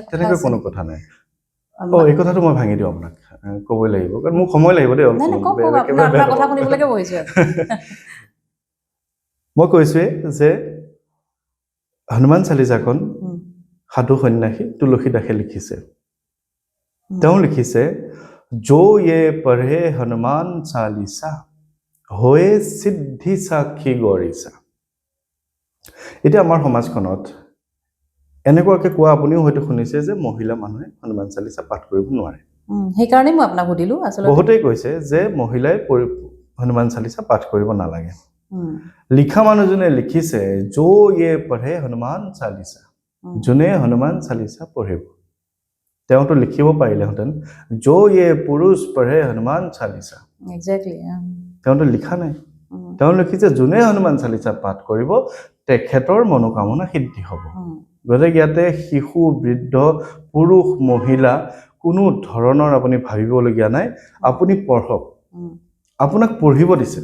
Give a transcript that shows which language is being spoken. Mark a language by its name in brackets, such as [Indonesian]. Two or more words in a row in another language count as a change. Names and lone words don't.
[Assamese] কোনো কথা নাই এই কথাটো মই ভাঙি দিওঁ আপোনাক ক'বই লাগিব কাৰণ মোক সময় লাগিব দেই আপোনাৰ কথা শুনিবলৈকে বহিছো মই কৈছোৱে যে হনুমান চালিচাখন সাধু সন্যাসী তুলসী দাসে লিখিছে তেওঁ লিখিছে [Hindi] जो ये पढ़े हनुमान चालीसा होए सिद्धि साक्षी गौरीसा [Assamese] এতিয়া আমাৰ সমাজখনত এনেকুৱাকে কোৱা আপুনিও হয়তো শুনিছে যে মহিলা মানুহে হনুমান চালিচা পাঠ কৰিব নোৱাৰে সেইকাৰণে মই আপোনাক সুধিলো আচলতে বহুতেই কৈছে যে মহিলাই হনুমান চালিচা পাঠ কৰিব নালাগে লিখা মানুহজনে লিখিছে [Hindi] जो ये पढ़े हनुमान चालीसा [Assamese] যোনে হনুমান চালিচা পঢ়িব তেওঁতো লিখিব পাৰিলেহেঁতেন [Hindi] जो ये पुरुष पढ़े हनुमान चालीसा [Assamese] এক্স্যাক্টলি তেওঁতো লিখা নাই তেওঁ লিখিছে যোনে হনুমান চালিচা পাঠ কৰিব তেখেতৰ মনোকামনা সিদ্ধি হ'ব গতিকে ইয়াতে শিশু বৃদ্ধ পুৰুষ মহিলা কোনো ধৰণৰ আপুনি ভাবিবলগীয়া নাই আপুনি পঢ়ক আপোনাক পঢ়িব দিছে